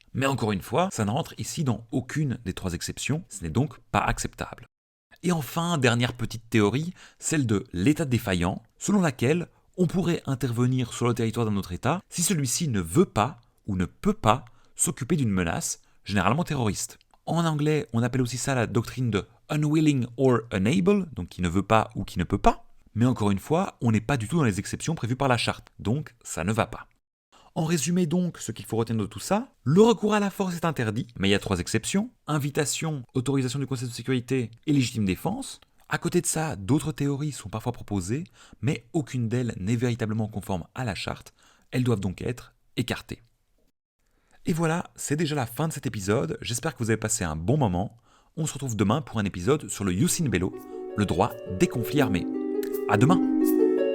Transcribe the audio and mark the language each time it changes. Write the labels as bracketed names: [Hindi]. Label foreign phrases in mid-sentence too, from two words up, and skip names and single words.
[French] Mais encore une fois, ça ne rentre ici dans aucune des 3 exceptions, ce n'est donc pas acceptable. Et enfin, dernière petite théorie, celle de l'état défaillant, selon laquelle on pourrait intervenir sur le territoire d'un autre État si celui-ci ne veut pas ou ne peut pas s'occuper d'une menace, généralement terroriste. En anglais, on appelle aussi ça la doctrine de [English] unwilling or unable, [French] donc qui ne veut pas ou qui ne peut pas. Mais encore une fois, on n'est pas du tout dans les exceptions prévues par la charte, donc ça ne va pas. En résumé donc, ce qu'il faut retenir de tout ça, le recours à la force est interdit, mais il y a 3 exceptions, invitation, autorisation du Conseil de sécurité et légitime défense. À côté de ça, d'autres théories sont parfois proposées, mais aucune d'elles n'est véritablement conforme à la charte, elles doivent donc être écartées. Et voilà, c'est déjà la fin de cet épisode, j'espère que vous avez passé un bon moment. On se retrouve demain pour un épisode sur le [Latin] Jus in bello, [French] le droit des conflits armés. À demain!